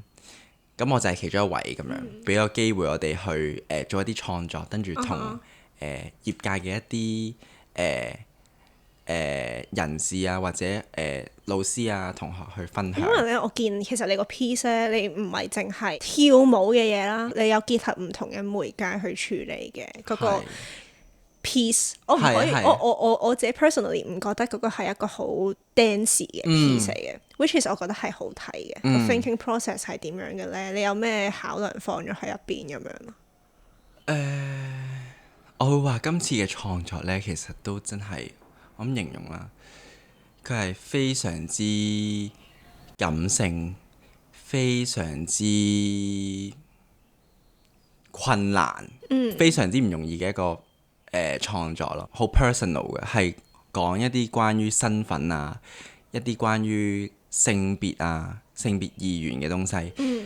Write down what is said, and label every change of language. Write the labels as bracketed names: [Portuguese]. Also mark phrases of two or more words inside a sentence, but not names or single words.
[Cantonese] 咁我就係其中一位咁樣，俾個機會我哋去做一啲創作，跟住同業界嘅一啲人士啊，或者老師啊、同學去分享。因為咧，我見其實你個 piece 咧，你唔係淨係跳舞嘅嘢啦，你有結合唔同嘅媒介去處理嘅嗰個 piece。我唔可以，我自己 personally 唔覺得嗰個係一個好 dance 嘅 piece 嚟嘅 ， [English] which is [Cantonese] 我覺得係好睇嘅。個 [English] thinking process [Cantonese] 係點樣嘅咧？你有咩考量放咗喺入邊咁樣？我會話今次嘅創作咧，其實都真係我咁形容啦，佢係非常之感性，非常之困難，非常之唔容易嘅一個創作咯，好 personal 嘅，係講一啲關於身份啊，一啲關於性別啊、性別意願嘅東西。